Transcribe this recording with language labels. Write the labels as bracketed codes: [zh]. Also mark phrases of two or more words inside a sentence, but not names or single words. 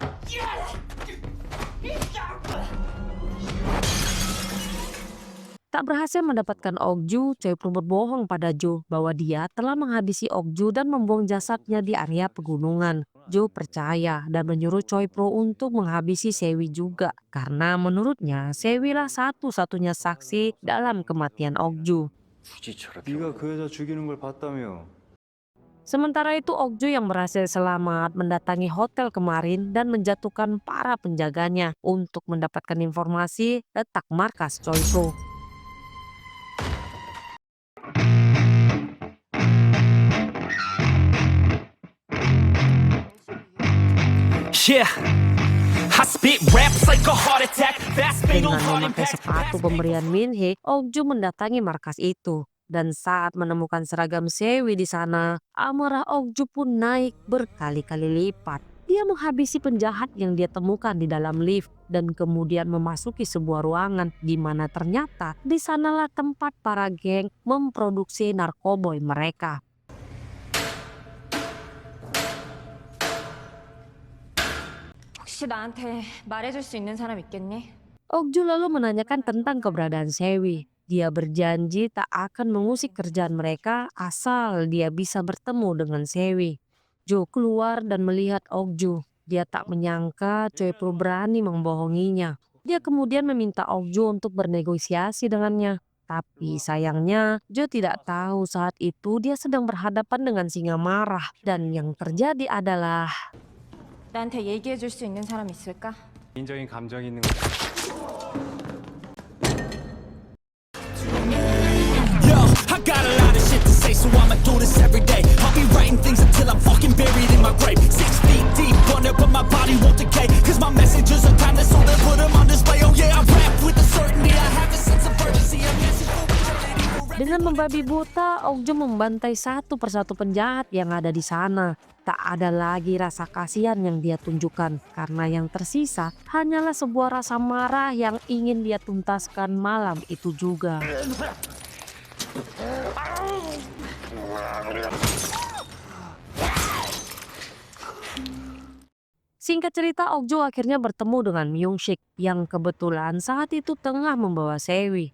[id] Tak berhasil mendapatkan Okju, Choi Pro berbohong pada Jo bahwa dia telah menghabisi Okju dan membuang jasadnya di area pegunungan. Jo percaya dan menyuruh Choi Pro untuk menghabisi Sewi juga karena menurutnya Sewi lah satu-satunya saksi dalam kematian Okju. [ko] 굳이 저렇게 네가 그 여자 죽이는 걸 봤다며. [id] Sementara itu Okju yang berhasil selamat mendatangi hotel kemarin dan menjatuhkan para penjaganya untuk mendapatkan informasi letak markas Choi Pro. [en] Yeah, I spit raps like a heart attack. Fast fatal [id] Dengan [en] heart [id] memakai [en] impact. [id] sepatu pemberian Minhee, Okju mendatangi markas itu. Dan saat menemukan seragam Sewi di sana, amarah Okju pun naik berkali-kali lipat. Dia menghabisi penjahat yang dia temukan di dalam lift dan kemudian memasuki sebuah ruangan di mana ternyata di sanalah tempat para geng memproduksi narkoboy mereka. [ko] 혹시 나한테 말해줄 수 있는 사람 있겠니? [id] Okju lalu menanyakan tentang keberadaan Sewi. Dia berjanji tak akan mengusik kerjaan mereka asal dia bisa bertemu dengan Sewi. Jo keluar dan melihat Okju. Dia tak menyangka Choi Pro berani membohonginya. Dia kemudian meminta Okju untuk bernegosiasi dengannya. Tapi sayangnya Jo tidak tahu saat itu dia sedang berhadapan dengan singa marah. Dan yang terjadi adalah [ko] 나한테 얘기해줄 수 있는 사람 있을까? 개인적인 감정이 있는 거. [en] Yo, I got a lot of shit to say, so I'ma do this every day. I'll be writing things until I'm fucking buried in my grave. 6 feet deep under, but my body won't decay. Cause my messages are timeless, so they'll put them on display. Oh yeah, I rap with the certainty, I have a sense of urgency. A message for [id] dengan membabi buta, Okju membantai satu persatu penjahat yang ada di sana. Tak ada lagi rasa kasihan yang dia tunjukkan karena yang tersisa hanyalah sebuah rasa marah yang ingin dia tuntaskan malam itu juga. Singkat cerita, Okju akhirnya bertemu dengan Myung-sik yang kebetulan saat itu tengah membawa Sewi.